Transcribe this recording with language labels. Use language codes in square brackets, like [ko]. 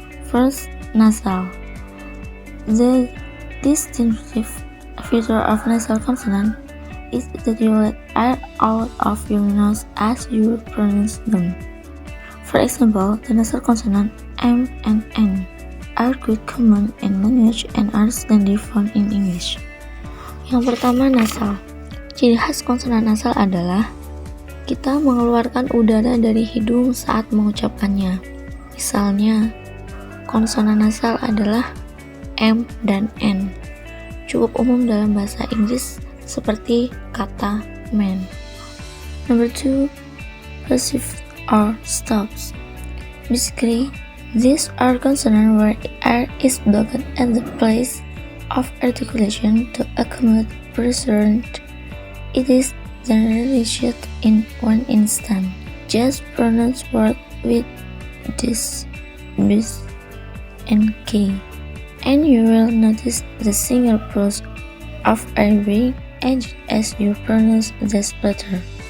[en] First, nasal. The distinctive feature of nasal consonant is that you let air out of your nose as you pronounce them. For example, the nasal consonant M and N are quite common in language and are standard found in English. [id] Yang pertama, nasal. Ciri khas konsonan nasal adalah kita mengeluarkan udara dari hidung saat mengucapkannya. Misalnya, konsonan nasal adalah M dan N. Cukup umum dalam bahasa Inggris seperti kata man. [en] Number 2, plosive or stops. Basically, these are consonants where air is blocked at the place of articulation to accommodate pressure. It is generally shut in one instant. Just pronounce words with this, bis, and k, and you will notice the single pause of air being added as you pronounce this letter.